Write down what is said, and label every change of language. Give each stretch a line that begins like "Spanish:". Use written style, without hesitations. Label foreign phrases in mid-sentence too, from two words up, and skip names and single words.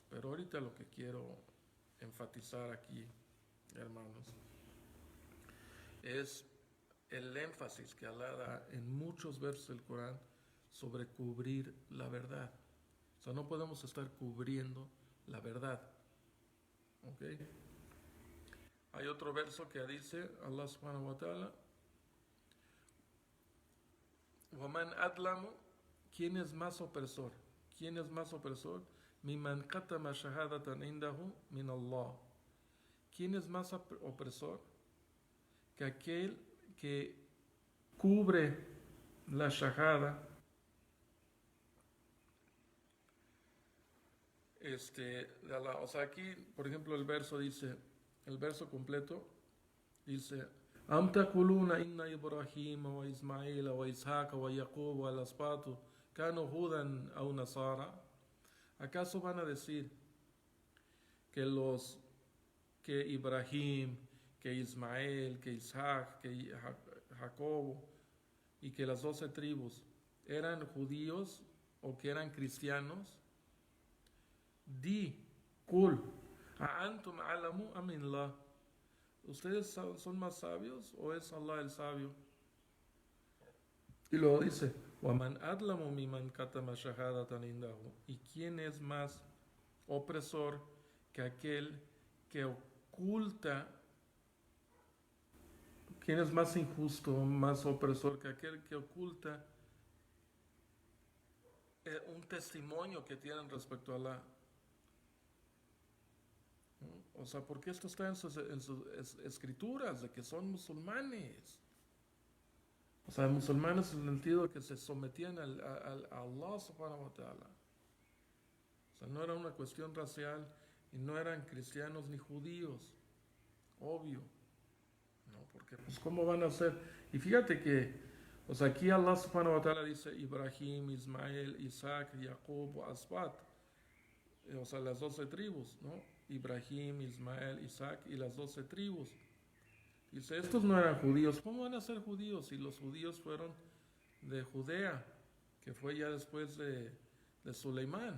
Spanish: Pero ahorita lo que quiero enfatizar aquí, hermanos, es el énfasis que Allah da en muchos versos del Corán sobre cubrir la verdad. O sea, no podemos estar cubriendo la verdad. ¿Ok? Hay otro verso que dice Allah
Arabic: سبحانه وتعالى: وَمَنْ أَظْلَمُ,
Spanish: ¿quién es más opresor? ¿Quién es más opresor?
Arabic: مِمَنْ كَتَمَ شَهَادَةً عِنْدَهُ مِنَ اللَّهِ.
Spanish: ¿Quién es más opresor que aquel que cubre la shahada, de Allah? O sea, aquí, por ejemplo, el verso completo dice:
Arabic: أم تقولون إن إبراهيم وإسماعيل وإسحاق ويعقوب والأسباط كانوا هودا أو نصارى.
Spanish: ¿Acaso van a decir que Ibrahim, que Ismael, que Isaac, que Jacobo y que las 12 tribus eran judíos o que eran cristianos?
Arabic: Di, قل أأنتم أعلم أم الله.
Spanish: ¿Ustedes son más sabios o es Allah el sabio? Y luego dice:
Arabic: وَمَنْ أَظْلَمُ مِمَنْ كَتَمَ شَهَادَةً عِنْدَهُ.
Spanish: ¿Y quién es más opresor que aquel que oculta? ¿Quién es más injusto, más opresor que aquel que oculta un testimonio que tienen respecto a Allah? O sea, porque esto está en sus escrituras de que son musulmanes. O sea, musulmanes en el sentido de que se sometían a Allah
Arabic: سبحانه وتعالى.
Spanish: O sea, no era una cuestión racial y no eran cristianos ni judíos. Obvio. No, porque pues ¿cómo van a ser? Y fíjate que, o sea, aquí Allah
Arabic: سبحانه وتعالى
Spanish: dice Ibrahim, Ismael, Isaac, Jacob, Asbat. O sea, las 12 tribus, ¿no? Ibrahim, Ismael, Isaac y las 12 tribus. Dice, estos no eran judíos. ¿Cómo van a ser judíos si los judíos fueron de Judea, que fue ya después de Suleimán?